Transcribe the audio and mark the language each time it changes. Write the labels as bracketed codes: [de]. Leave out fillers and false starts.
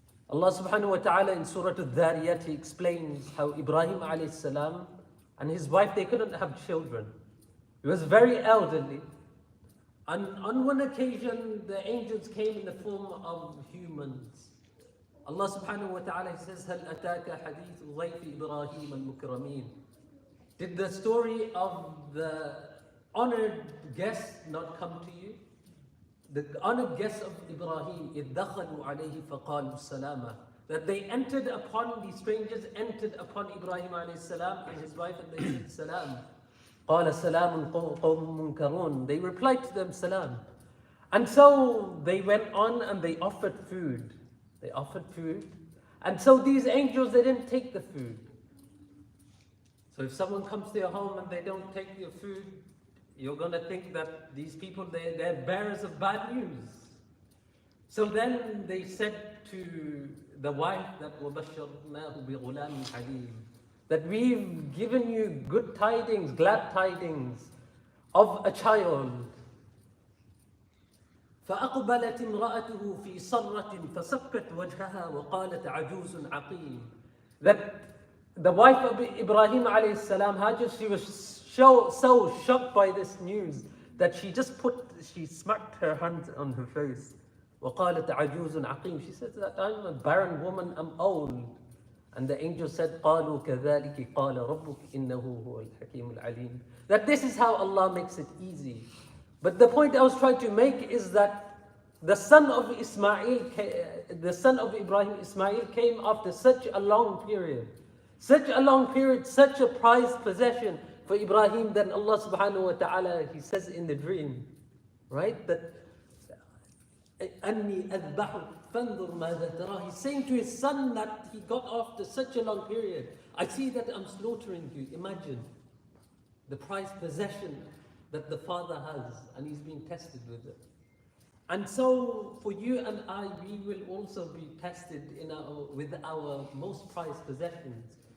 [en] Allah subhanahu wa ta'ala in Surah Al-Dhariyat, He explains how Ibrahim AS and his wife, they couldn't have children. He was very elderly. And on one occasion, the angels came in the form of humans. Allah subhanahu wa ta'ala says, [ar] هَلْ أَتَاكَ حَدِيثُ ضَيْفِ إِبْرَاهِيمَ الْمُكْرَمِينَ. [en] Did the story of the honored guest not come to you? The honored guests of Ibrahim, [ar] إِذْ دَخَلُوا عَلَيْهِ فَقَالُوا السَّلَامَ. [en] That they entered upon, these strangers entered upon Ibrahim a.s. and his wife, and they said, Salam. [ar] قَالَ سَلَامٌ قَوْمٌ مُنْكَرُونَ. [en] They replied to them, Salam. And so they went on and they offered food. They offered food. And so these angels, they didn't take the food. So if someone comes to your home and they don't take your food, you're going to think that these people, they're bearers of bad news. So then they said to the wife that [ar] وَبَشَّرْنَاهُ بِغُلَامٍ حَلِيمٍ, [en] that we've given you good tidings, glad tidings of a child. [ar] فأقبلت امرأته في صرة فسكت وجهها وقالت عجوز عقيم. [en] That the wife of Ibrahim alayhi salam, Hajar, she was so shocked by this news that she smacked her hand on her face. [ar] وقالت عجوز عقيم. [en] She said that I'm a barren woman, I'm old. And the angel said, [ar] قالوا كذلك قال ربك إنه هو الحكيم العليم. [en] That this is how Allah makes it easy. But the point I was trying to make is that the son of Ibrahim, Ismail, came after such a long period. Such a prized possession for Ibrahim. Then Allah subhanahu wa ta'ala, He says in the dream, right? [ar] That أَنِّي أَذْبَحُكَ فَانْظُرْ مَاذَا تَرَى. [en] He's saying to his son that he got after such a long period. I see that I'm slaughtering you. Imagine the prized possession that the father has, and he's being tested with it. And so for you and I, we will also be tested with our most prized possessions.